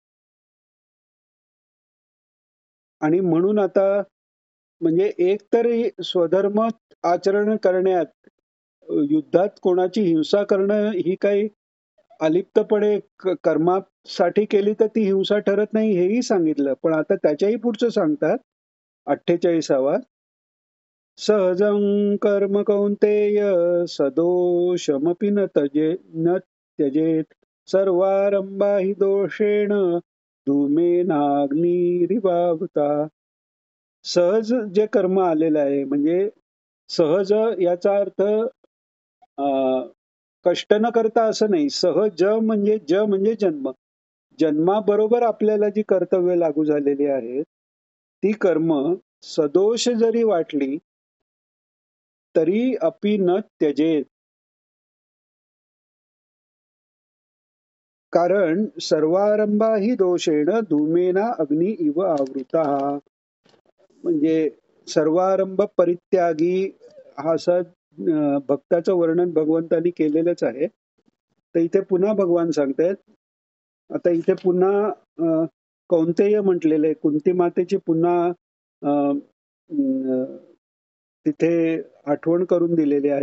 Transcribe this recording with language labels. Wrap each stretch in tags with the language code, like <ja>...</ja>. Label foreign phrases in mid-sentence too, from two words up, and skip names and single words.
<mr>आणि म्हणून आता म्हणजे एक तर स्वधर्म आचरण करण्यात युद्धात कोणाची हिंसा करणं ही काही अलिप्तपणे कर्मासाठी केली तर ती हिंसा ठरत नाही हेही सांगितलं. पण आता त्याच्याही पुढचं सांगतात 48.</mr> <sa>सहजं कर्म कौंतेय सदोषमपि न त्यजेत सर्वारंभा हि दोषेण धूमेनाग्निरिवावृता.</sa> <mr>सहज जे कर्म आलेलं आहे म्हणजे सहज याचा अर्थ कष्ट न करता असं नाही. सहज म्हणजे म्हणजे जन्म. जन्माबरोबर आपल्याला जी कर्तव्य लागू झालेली आहेत, ती कर्म सदोष जरी वाटली, तरी</mr> <sa>अपि न त्यजेत. कारण सर्वारंभा ही दोषेण धूमेना अग्नी इव आवृता.</sa> <mr>म्हणजे</mr> <sa>सर्वारंभ परित्यागी</sa> <mr>हा असा भक्ताचं वर्णन भगवंतानी केलेलंच आहे. तर इथे पुन्हा भगवान सांगतायत. आता इथे पुन्हा कौंतेय म्हटलेलं आहे. कुंती मातेची पुन्हा अ, अ, तिथे आठवण करून दिलेली आहे.</mr>